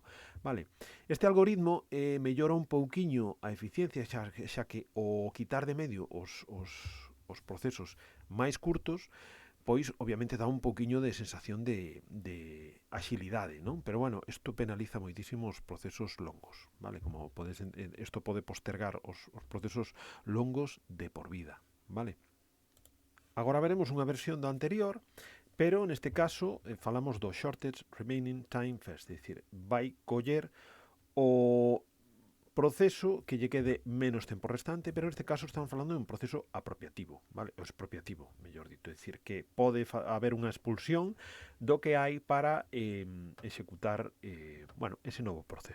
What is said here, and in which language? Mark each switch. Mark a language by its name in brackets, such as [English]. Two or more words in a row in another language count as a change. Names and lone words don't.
[Galician] Vale, este algoritmo mellora un pouquiño a eficiencia, xa que o quitar de medio os procesos máis curtos, pois obviamente dá un pouquiño de sensación de axilidade, non? Pero bueno, isto penaliza moitísimo os procesos longos, vale? Como isto pode postergar os procesos longos de por vida, vale? Agora veremos unha versión da anterior, pero neste caso falamos do [English] shortest remaining time first, [Galician] é dicir, vai coller o proceso que lle quede menos tempo restante, pero neste caso estamos falando de un proceso apropiativo, vale? O expropiativo, mellor dito, é dicir, que pode haber unha expulsión do que hai para executar, bueno, ese novo proceso.